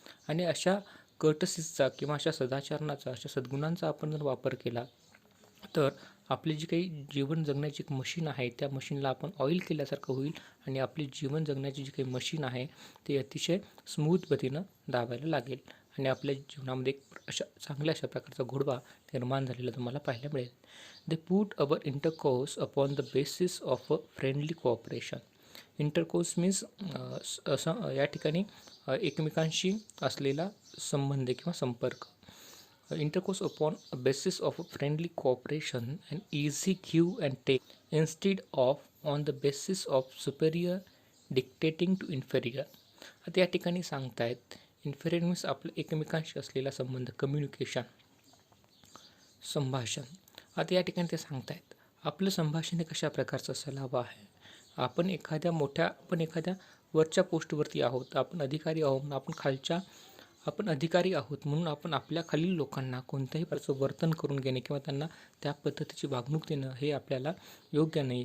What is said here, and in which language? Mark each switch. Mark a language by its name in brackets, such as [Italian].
[Marathi] आणि अशा कर्टसीजचा किंवा अशा सदाचरणाचा, अशा सद्गुणांचा आपण जर वापर केला तर आपली जी काही जीवन जगण्याची एक मशीन आहे त्या मशीनला आपण ऑइल केल्यासारखं होईल आणि आपली जीवन जगण्याची जी काही मशीन आहे ती अतिशय स्मूथ गतीनं दाबायला लागेल आणि आपल्या जीवनामध्ये एक चांगल्या अशा प्रकारचा घोडवा निर्माण झालेला तुम्हाला पाहायला मिळेल. [English] They put our intercourse upon the basis of a friendly cooperation. Intercourse means [Marathi] या ठिकाणी एकमेकांशी असलेला संबंध किंवा संपर्क. [English] Intercourse upon a basis of a friendly cooperation and easy give and take instead of on the basis of superior dictating to inferior. [Marathi] आता या ठिकाणी सांगतायत [English] inferior means [Marathi] आपलं एकमेकांशी असलेला संबंध, कम्युनिकेशन, संभाषण. आता या ठिकाणी ते सांगतायत आपलं संभाषण हे कशा प्रकारचं असायला हवं आहे. आपण एखाद्या वरच्या पोस्टवरती आहोत, आपण अधिकारी आहोत, आपण अधिकारी आहोत म्हणून आपण आपल्या खालील लोकांना कोणत्याही प्रकारचं वर्तन करून घेणे किंवा त्यांना त्या पद्धतीची वागणूक देणं हे आपल्याला योग्य नाही.